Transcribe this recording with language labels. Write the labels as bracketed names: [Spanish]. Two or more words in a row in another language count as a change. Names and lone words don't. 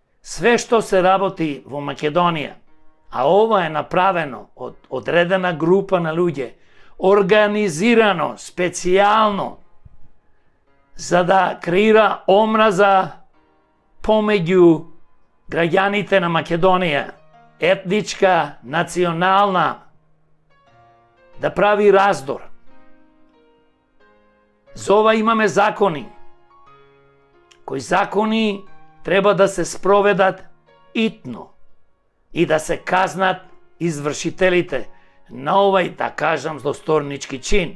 [Macedonian] Сè што се работи во Македонија, а ово е направено од одредена група на луѓе, организирано, специјално, за да креира омраза помеѓу граѓаните на Македонија, етничка, национална, да прави раздор. За ова имаме закони, кои закони треба да се спроведат итно и да се казнат извршителите на овај, да кажам, злосторнички чин.